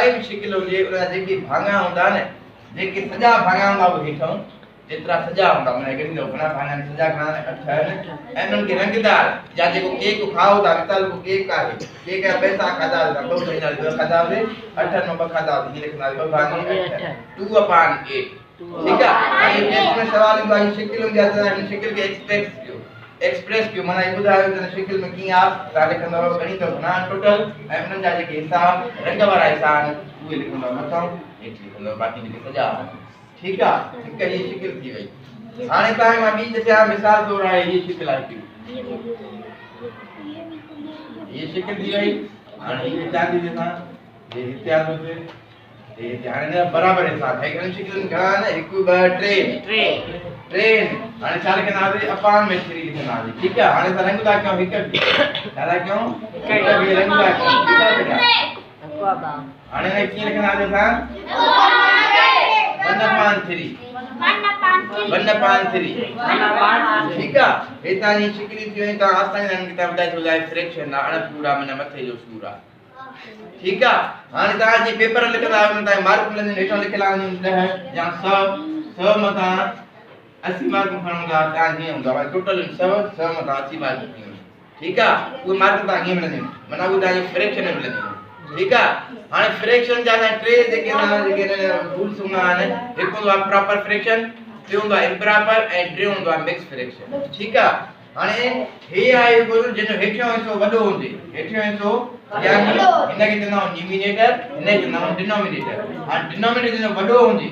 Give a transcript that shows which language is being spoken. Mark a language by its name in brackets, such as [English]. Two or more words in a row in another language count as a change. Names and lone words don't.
[Sindhi] बि शिकिल हुजे उन जा जेके भाङा हूंदा न जेके सॼा भाङा हूंदा उहे हेठों जेतिरा सॼा हूंदा उन खे ॻणींदो घणा भाङा आहिनि सॼा घणा 8 आहिनि ऐं उन्हनि खे रंगदार या जेको केक खाओ था मिसाल को केक आहे केक जा पैसा खाधा था 2 महीना 2 खाधा 8 में 2 खाधा हीअं लिखंदासीं 2 भाङे 8 2/8 [Hindi] ठीक है ये [Sindhi] टेस्ट में सवाल ईंदो आहे शिकिल हूंदी आहे त हिन शिकिल खे एक्सप्रेस कयो माना इहो ॿुधायो त शिकिल में कीअं आहे तव्हां लिखंदव ॻणींदव घणा टोटल ऐं उन्हनि जा जेके हिसा रंग वारा हिसा आहिनि उहे लिखंदव मथां हेठि लिखंदव बाक़ी जेके सॼा ठीकु आहे हिकु हीअ शिकिल थी वई हाणे तव्हांखे मां ॿी चयां मिसाल तौर आहे हीअ शिकिल आहे हीअ शिकिल थी वई हाणे हीअ हितां थी ॾिसां हे हिते आंदोसीं हे हाणे बराबर हिसाब है घणी शिकिल घणा आहिनि 1 2 3 हाणे छा लिखंदासीं अपान में 3 लिखंदासीं ठीकु आहे हाणे असां रंग था कयूं हिकु छा था कयूं हिकु बि रंग था कयूं ठीकु आहे बेटा हाणे हिन कीअं लिखंदासीं असां 1/3 1/3 ठीकु आहे हितां जी शिकिल थी वई तव्हां आसानी सां किताब ॿुधाए थो ॿुधाए फ्रैक्शन आहे अणपूरा माना मथे जो सूर आहे [Hindi] ठीक है [Sindhi] हाने तव्हांजी पेपर लिखंदा आहियो तव्हां मार्क मिलंदियूं हेठां लिखियल आहिनि 10 या 100 मथां 80 मार्क खणंदा तव्हां हीअं हूंदा टोटल 100 मथां 80 मार्क खणंदा ठीक आहे उहे मार्क तव्हां हीअं मिलंदियूं माना उहे तव्हांखे फ्रैक्शन में मिलंदियूं ठीक आहे हाणे फ्रैक्शन जा टे जेके रूल्स हूंदा आहिनि हिकु हूंदो आहे [English] proper fraction [Sindhi] ॿियो हूंदो आहे इम्प्रॉपर ऐं टियों हूंदो आहे [English] mix fraction [Sindhi] ठीक आहे हाणे हे आहे जंहिंजो हेठियों हिसो वॾो हुजे हेठियों हिसो यानी इनके चवंदा आहियूं न्यूमिनेटर इनके चवंदा आहियूं डिनोमिनेटर हाणे डिनोमिनेटर जो वॾो